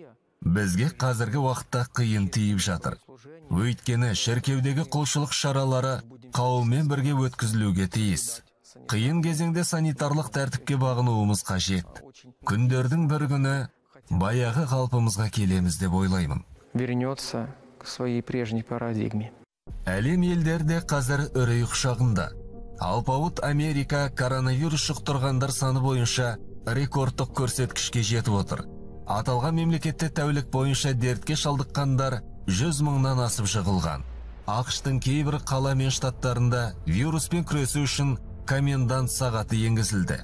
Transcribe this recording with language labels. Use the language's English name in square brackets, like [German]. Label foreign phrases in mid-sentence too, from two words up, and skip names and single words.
[Kazakh] Бізге қазіргі уақытта қиын тиіп жатыр. Өйткені шіркеудегі құлшылық шаралары қауыммен бірге өткізілуге тиіс. Қиын кезеңде санитарлық тәртіпке бағынуымыз қажет. Күндердің бір күні баяғы қалпымызға келеміз деп ойлаймын. [Russian] Вернется к своей прежней парадигме. [Kazakh] Әлем елдерде қазір үрей құшағында. Алпауыт Америка коронавирус жұқтырғандар саны бойынша рекордтық көрсеткішке жетіп отыр. Аталған мемлекетте тәулік бойынша дертке шалдыққандар 100 мыңнан асып жығылған. ақш-тың кейбір қала мен штаттарында вируспен күресу үшін комендант сағаты енгізілді.